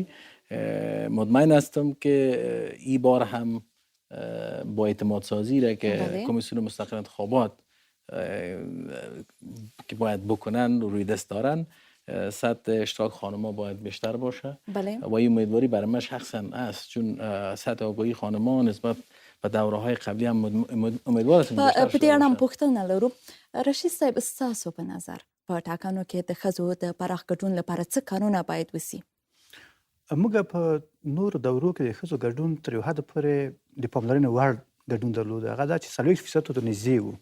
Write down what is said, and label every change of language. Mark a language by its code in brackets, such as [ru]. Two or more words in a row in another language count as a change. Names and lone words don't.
[fa] مطمئن هستم که این بار هم با اعتماد سازی را که کمیسیون مستقل انتخابات که باید بکنن روی دست دارن، سطح اشتراک خانم‌ها باید بیشتر باشه. و این امیدواری برای من شخصا است، چون سطح آگاهی خانم‌ها نسبت په دوره‌های قبلی هم امیدوار هستم بیشتر شده. [ps] په دې اړه هم پوښتنه لرو. رشید صاحب، ستاسو په نظر په ټاکنو کې د ښځو د پراخ ګډون لپاره څه کارونه باید وسي؟ موږ په نورو دورو کې د ښځو ګډون تر یو حده پورې د پاملرنې وړ ګډون درلود. هغه دا چې 40% ته نږدې و.